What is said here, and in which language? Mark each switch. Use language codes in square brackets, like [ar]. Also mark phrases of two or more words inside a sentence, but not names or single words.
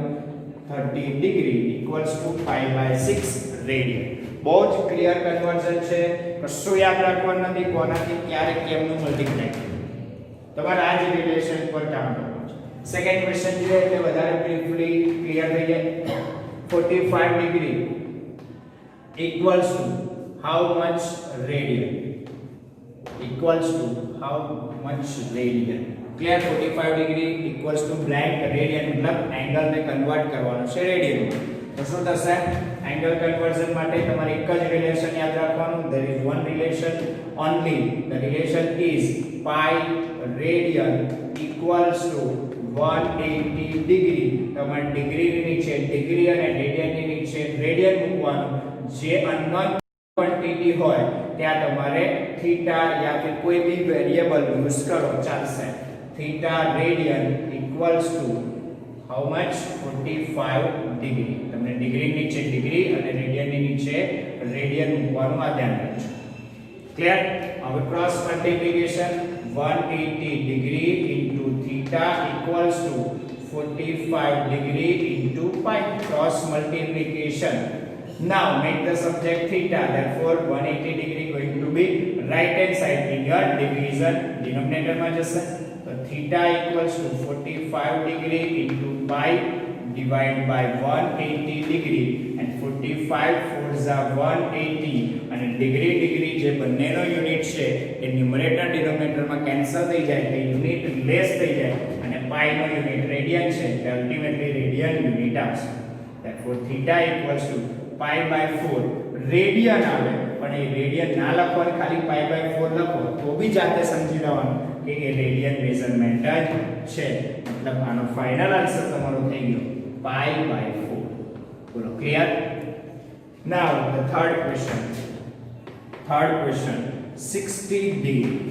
[en] 30 degree equals to pi by 6 radian. [gu] બહુ જ [en] clear conversion [gu] છે. કશું યાદ રાખવાનું નથી કોનાથી ક્યારે કેમનું મલ્ટીપ્લાય કરવું. તમારે આ જ રિલેશન પર કામ કરવાનું છે. [en] second question [gu] જોઈએ એટલે વધારે [en] briefly clear [gu] થઈ જાય. [en] 45 ડિગ્રી equals to how much radian? Equals to how much radian? Clear? 45 degree equals to blank radian [gu] મતલબ એંગલ ને કન્વર્ટ કરવાનો છે રેડિયન. તો શું થશે? એંગલ કન્વર્ઝન માટે તમારે એક જ રિલેશન યાદ રાખવાનું. [en] there is one relation only. the relation is pi radian equals to 180 degree. [gu] તમારે ડિગ્રી ની નીચે ડિગ્રી અને રેડિયન ની નીચે રેડિયન મૂકવાનું. જે અનનોન ક્વોન્ટિટી હોય ત્યાં તમારે થીટા યા ફિર કોઈ બી [en] variable use [gu] કરો ચાલશે. [en] theta radian equals to how much? 45 ડિગ્રી. [gu] તમને ડિગ્રી નીચે ડિગ્રી અને રેડિયન ની નીચે રેડિયન મૂકવાનું આ ધ્યાન રાખજો. [en] ક્લિયર? હવે cross multiplication 180 degree into theta equals to 45 degree into pi. Cross multiplication. Now make the subject theta. Therefore 180 degree going to be right hand side figure. Division denominator [gu] માં જશે. [en] તો theta equals to 45 degree into pi divided by 180 degree. And 45 4s are 180. [gu] અને ડિગ્રી જે બંનેનો યુનિટ છે એ [en] numerator denominatorમાં [gu] કેન્સલ થઈ જાય એટલે [en] unit less [gu] થઈ જાય અને પાઈ નો યુનિટ રેડિયન છે એટલે [en] ultimately radian unit [gu] આવશે. [en] Therefore theta equals to pi by 4 radian [gu] આવે, પણ એ રેડિયન ના લખો અને ખાલી પાઈ બાય 4 લખો તો બી જાતે સમજી લેવાનું કે એ [en] radian measurement [gu] જ છે. મતલબ આનો [en] final answer [gu] તમારો થઈ ગયો [en] pi by 4. બોલો clear? now the third question 60 degree.